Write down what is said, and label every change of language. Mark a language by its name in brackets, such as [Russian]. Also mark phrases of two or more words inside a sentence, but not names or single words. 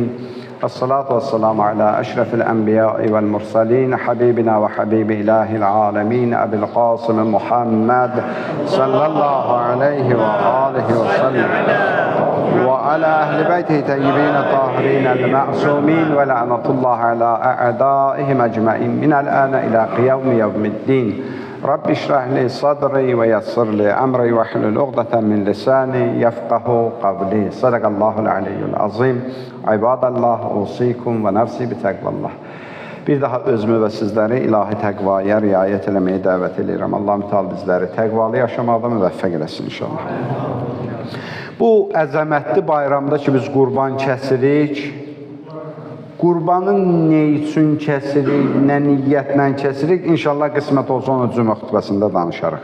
[Arabic] الصلاة والسلام على أشرف الأنبياء والمرسلين حبيبنا وحبيب إله العالمين أبي القاسم محمد صلى الله عليه وآله وسلم وعلى أهل بيته طيبين الطاهرين المعصومين ولعنة الله على أعدائهم أجمعين من الآن إلى قيام يوم الدين. رب اشرح لي صدري ويسر لي أمري واحلل عقدة من لساني يفقه قولي. صدق الله العلي العظيم. عباد الله أوصيكم ونفسي بتقوى الله. [Azerbaijani] Bir daha özümü və sizləri ilahi təqvaya riayət eləməyə dəvət edirəm. Allah mütəal bizləri təqvalı yaşamaqda müvəffəq eləsin inşallah. Bu əzəmətli bayramda ki, biz qurban kəsirik, qurbanın nə üçün kəsirik, nə niyyətlə kəsirik, inşallah qismət olsa onu cümə xütbəsində danışarıq.